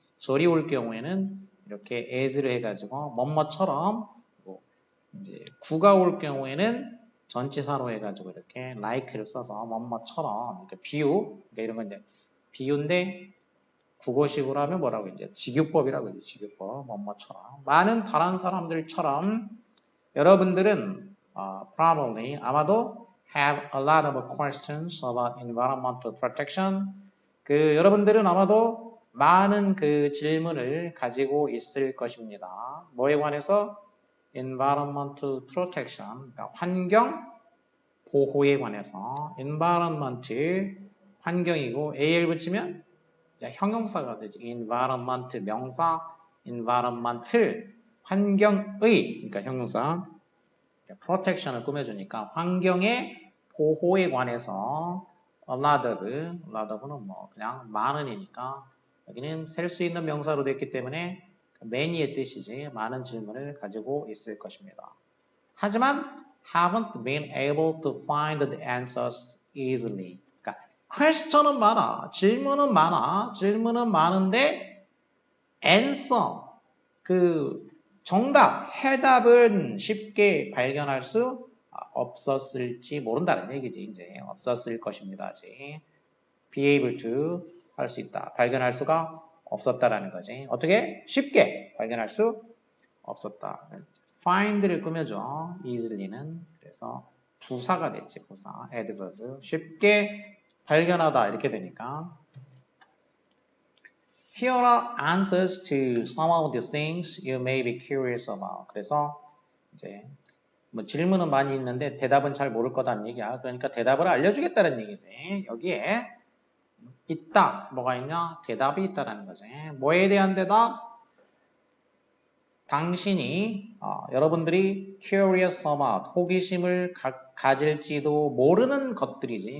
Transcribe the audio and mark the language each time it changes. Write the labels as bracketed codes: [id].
[ko] 절이 올 경우에는 이렇게 as를 해가지고, 뭐뭐처럼, 이제 구가 올 경우에는 전치사로 해가지고 이렇게 like를 써서 뭐뭐처럼, 이렇게 비유, 그러니까 이런 건 이제 비유인데, 국어식으로 하면 뭐라고 이제 직유법이라고 이제 직유법, 뭐뭐처럼. 많은 다른 사람들처럼 여러분들은 [en] probably [ko] 아마도 [en] have a lot of questions about environmental protection. [ko] 여러분들은 아마도 많은 그 질문을 가지고 있을 것입니다. 뭐에 관해서? environmental protection, 그러니까 환경 보호에 관해서. environment 환경이고 a를 붙이면 형용사가 되지. environment 명사, environmental 환경의, 그러니까 형용사. protection을 꾸며주니까 환경의 보호에 관해서 a lot of는 뭐 그냥 많은이니까 여기는 셀 수 있는 명사로 됐기 때문에 many의 뜻이지 많은 질문을 가지고 있을 것입니다. 하지만 [en] haven't been able to find the answers easily. [ko] 그러니까 question은 많아, 질문은 많은데 answer 정답, 해답은 쉽게 발견할 수 없었을지 모른다는 얘기지. 이제 없었을 것입니다. be able to 할 수 있다. 발견할 수가 없었다라는 거지. 어떻게? 쉽게 발견할 수 없었다. find를 꾸며줘. easily는. 그래서 부사가 됐지. 부사. adverb. 쉽게 발견하다 이렇게 되니까 [en] Here are answers to some of the things you may be curious about. [ko] 그래서 이제 뭐 질문은 많이 있는데 대답은 잘 모를 거다는 얘기야. 그러니까 대답을 알려주겠다는 얘기지. 여기에 있다. 뭐가 있냐? 대답이 있다라는 거지. 뭐에 대한 대답? 당신이 여러분들이 [en] curious about [ko] 호기심을 가질지도 모르는 것들이지.